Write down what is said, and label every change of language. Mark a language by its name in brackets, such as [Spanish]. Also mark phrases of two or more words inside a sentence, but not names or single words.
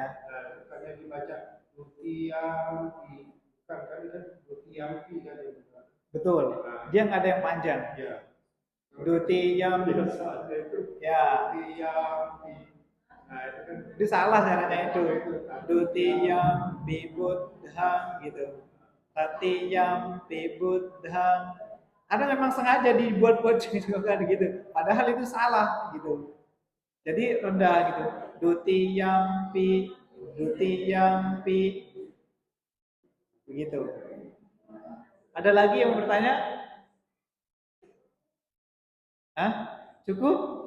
[Indonesian] Karena dibaca Dutiyampi, bukan kan Dutiyampi kan? Betul. Dia nggak ada yang panjang. Ya. [Pali] Dutiyampi. Ya. [Indonesian] Dutiyampi. Nah, itu kan Itu salah caranya itu. [Pali] Dutiyampi buddhang gitu. Tatiyampi Buddhang. [Indonesian] Ada memang sengaja dibuat-buat juga gitu. Padahal itu salah gitu. Jadi rendah gitu. [Pali] Dutiyampi, Dutiyampi, [Indonesian] begitu. Ada lagi yang bertanya? Hah? Cukup?